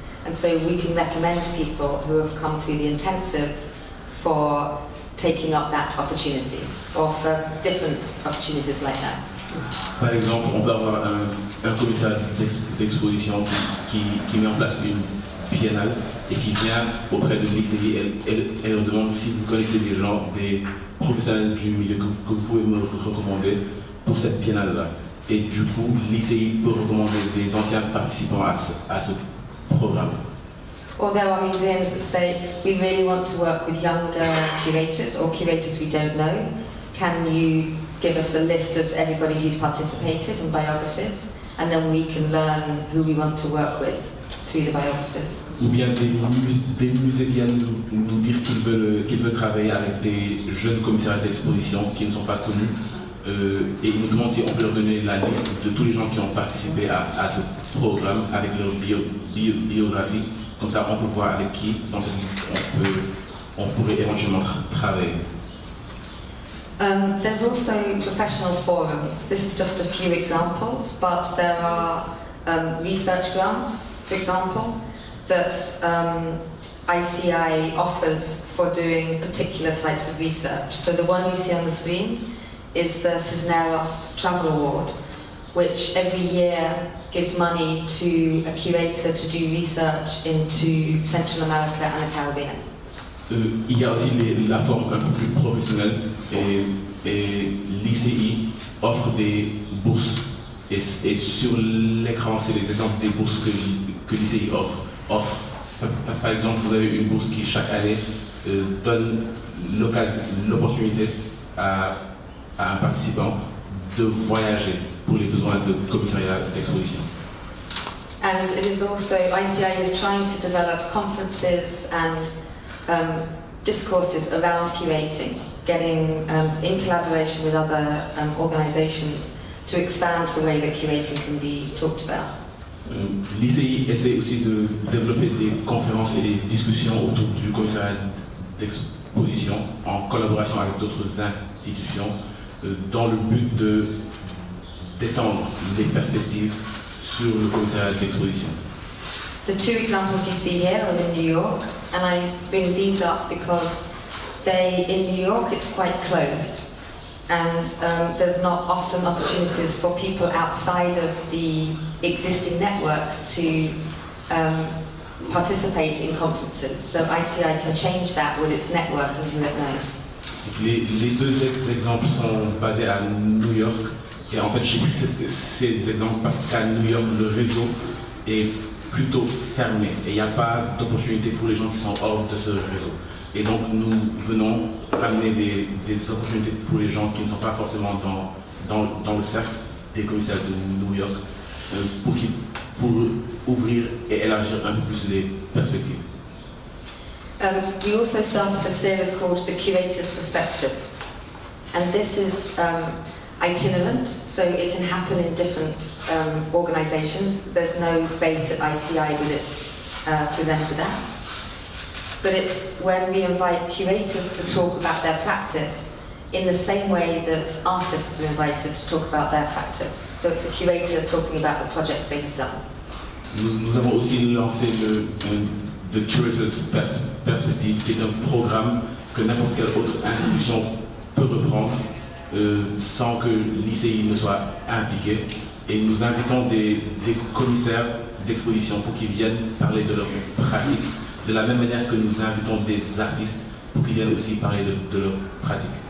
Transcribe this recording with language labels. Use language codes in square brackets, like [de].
[en] And so we can recommend people who have come through the intensive for taking up that opportunity, or for different opportunities like that. [fr] Par exemple, on peut avoir un commissaire d'exposition qui met en place une biennale et qui vient auprès de l'ICI et on demande si vous connaissez des gens, des professionnels du milieu que vous pouvez me recommander pour cette biennale-là. Et du coup, l'ICI peut recommander des anciens participants à ce programme. [en] Or there are museums that say, we really want to work with younger curators or curators we don't know. Can you give us a list of everybody who's participated and biographies, and then we can learn who we want to work with through the biographies. [fr] Ou bien des musées viennent nous dire qu'ils veulent travailler avec des jeunes commissaires d'exposition qui ne sont pas connus et ils nous demandent si on peut leur donner la liste de tous les gens qui ont participé à ce programme avec leur biographie. Comme ça, on peut voir avec qui, dans cette liste, on pourrait éventuellement travailler. [en] There's also professional forums. This is just a few examples, but there are research grants, for example, that ICI offers for doing particular types of research. So the one you see on the screen is the Cisneros Travel Award, which every year gives money to a curator to do research into Central America and the Caribbean. [fr] Il y a aussi la forme un peu plus professionnelle et l'ICI offre des bourses et sur l'écran c'est les exemples des bourses que l'ICI offre. Par exemple, vous avez une bourse qui chaque année donne l'opportunité à un participant de voyager pour les besoins de commissariat d'exposition. [en] And it is also, ICI is trying to develop conferences and discourses around curating, getting in collaboration with other organisations to expand the way that curating can be talked about. [fr] L'ICI essaie aussi de développer des conférences et des discussions autour du commissariat d'exposition en collaboration avec d'autres institutions dans le but d'étendre les perspectives sur le commissariat d'exposition. [en] The two examples you see here are in New York, and I bring these up because in New York it's quite closed, and there's not often opportunities for people outside of the existing network to participate in conferences. So ICI can change that with its network and who it knows. [fr] Les deux exemples sont basés à New York, et en fait j'ai pris ces exemples parce qu'à New York le réseau est plutôt fermé et il n'y a pas d'opportunité pour les gens qui sont hors de ce réseau. Et donc nous venons amener des opportunités pour les gens qui ne sont pas forcément dans le cercle des commissaires de New York pour ouvrir et élargir un peu plus les perspectives. [en] We also started a series called The Curator's Perspective, and this is itinerant, so it can happen in different organisations. There's no base at ICI that it's presented at. But it's when we invite curators to talk about their practice in the same way that artists are invited to talk about their practice. So it's a curator talking about the projects they've done. [fr] Nous avons aussi lancé The Curators Perspective, qui est un programme que n'importe quelle autre institution peut reprendre sans que l'ICI ne soit impliqué. Et nous invitons des commissaires d'exposition pour qu'ils viennent parler de leur pratique, de la même manière que nous invitons des artistes pour qu'ils viennent aussi parler de leur pratique.